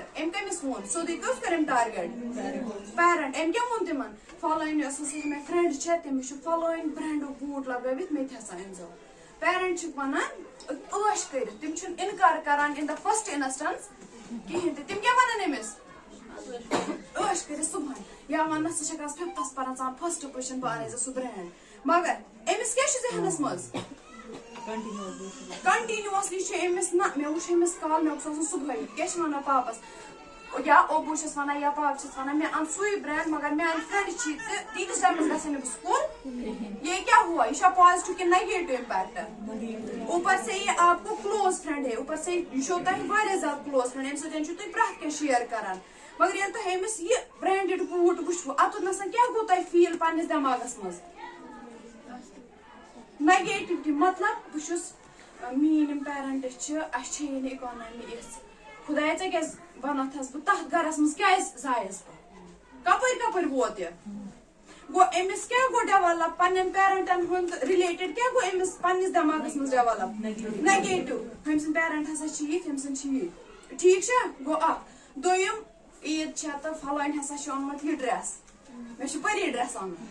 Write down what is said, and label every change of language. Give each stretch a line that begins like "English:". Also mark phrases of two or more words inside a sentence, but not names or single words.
Kashmiri: أمۍ کٔمِس ووٚن سیوٚدُے کٔژ کٔر أمۍ
English: target parent
Kashmiri: أمۍ کیٛاہ ووٚن تِمن فلٲنۍ یۄس ہسا مےٚ فرینڈ چھےٚ تٔمِس چھُ فلٲنۍ برینڈُک بوٗٹ لگٲوِتھ مےٚ تہِ ہسا أنۍزیو پیرنٹ چھِکھ ونان عٲش کٔرِتھ تِم چھِنہٕ اِنکار کران
English: in the first instance
Kashmiri: کِہینۍ تہِ تِم کیٛاہ ونان أمِس عٲش کٔرِتھ صبحن یا وننس ژٕ چھکھ آز فِفتس پران ژٕ
English: in first position
Kashmiri: بہٕ انَے ژےٚ سُہ برینڈ مگر أمِس کیٛاہ چھُ ذہنس منٛز کنٹِنیوسلی چھُ أمِس نہ مےٚ وٕچھ أمِس کال مےٚ اوس آسان صبحٲے کیٛاہ چھِ ونان پاپس یا اوبوٗ چھس ونان یا پاپہٕ چھس ونان مےٚ ان سُے برینڈ مگر میانہِ فرینڈ چھی ژٕ تیٖتِس ٹایمس گژھے نہٕ بہٕ سکوٗل
Urdu: یہ کیا ہوا
Kashmiri: یہ چھا پازٹو کہ
English: negative impact
Urdu: اوپر سے یہ آپ کو
English: close friend
Urdu: ہے اوپر سے یہ
Kashmiri: چھو تۄہہِ واریاہ زیادٕ
English: close friend
Kashmiri: امہِ سۭتۍ چھُو تُہۍ پرٛٮ۪تھ کینٛہہ شیر کران مگر ییٚلہِ تۄہہِ أمِس یہِ برینڈِڈ بوٗٹ وٕچھوٕ اتُتھ کیٛاہ گوٚو تۄہہِ فیٖل پننِس دٮ۪ماغس منٛز نیگیٹِوٹی مطلب بہٕ چھُس میٲنۍ یِم پیرنٹٕس چھِ اسہِ چھے نہٕ اِکانامی یِژھ خۄدایا ژےٚ کیٛازِ ونتھس بہٕ تتھ گرس منٛز کیٛازِ زایس بہٕ کپٲرۍ ووت یہِ گوٚو أمِس کیٛاہ گوٚو ڈیولپ پننٮ۪ن پیرنٹن ہُنٛد رِلیٹِڈ کیٛاہ گوٚو أمِس پننِس دٮ۪ماغس منٛز
English: develop negative
Kashmiri: أمۍ سٕنٛدۍ پیرنٹ ہسا چھِ یِتھۍ أمۍ سٕنٛدۍ چھِ یِتھۍ ٹھیٖک چھا گوٚو اکھ دوٚیِم عیٖد چھےٚ تہٕ فلٲنۍ ہسا چھُ اوٚنمُت یہِ ڈریس مےٚ چھُ
English: party dress
Kashmiri: اَنُن